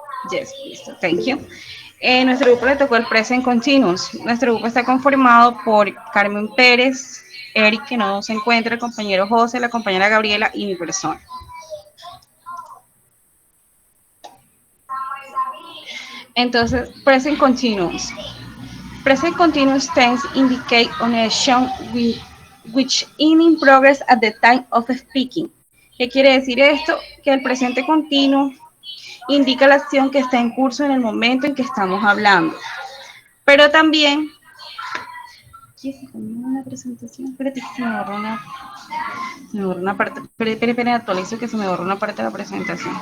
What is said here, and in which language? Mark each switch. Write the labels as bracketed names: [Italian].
[English] Yes, [Spanish] listo, [English] thank you. [Spanish] Nuestro grupo le tocó el present continuous. Nuestro grupo está conformado por Carmen Pérez, Eric, que no se encuentra, el compañero José, la compañera Gabriela y mi persona. Entonces, [English] present continuous. Present continuous tense indicate an action which is in progress at the time of speaking. [Spanish] ¿Qué quiere decir esto? Que el presente continuo indica la acción que está en curso en el momento en que estamos hablando. Pero también... ¿Qué se comió una presentación? Espérate que se me borró una parte. Espérate, actualizo que se me borró una parte de la presentación.